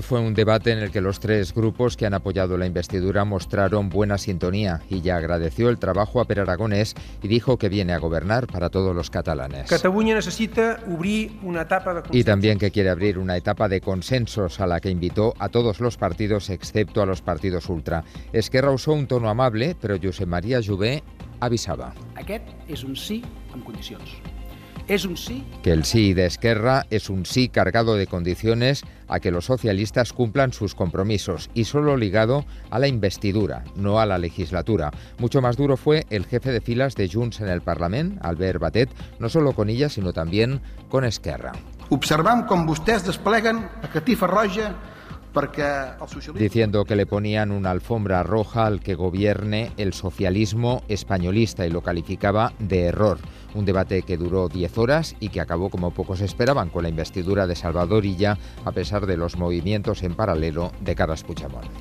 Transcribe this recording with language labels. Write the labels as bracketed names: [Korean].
[Spanish] Fue un debate en el que los tres grupos que han apoyado la investidura mostraron buena sintonía y ya agradeció el trabajo a Pere Aragonès y dijo que viene a gobernar para todos los catalanes. Cataluña necesita abrir una etapa de consenso. Y también que quiere abrir una etapa de consensos a la que invitó a todos los partidos excepto a los partidos ultra. Esquerra usó un tono amable, pero Josep Maria Jové avisaba. [Catalan] Aquest és un sí amb condicions. És un sí. [Spanish] Que el sí de Esquerra es un sí cargado de condiciones a que los socialistas cumplan sus compromisos y solo ligado a la investidura, no a la legislatura. Mucho más duro fue el jefe de filas de Junts en el Parlament, Albert Batet, no solo con ella, sino también con Esquerra. [Catalan] Observam com vostès despleguen la catifa roja perquè el socialisme... [Spanish] Diciendo que le ponían una alfombra roja al que gobierne el socialismo españolista y lo calificaba de error. Un debate que duró 10 horas y que acabó como pocos esperaban con la investidura de Salvador Illa, a pesar de los movimientos en paralelo de Carles Puigdemont.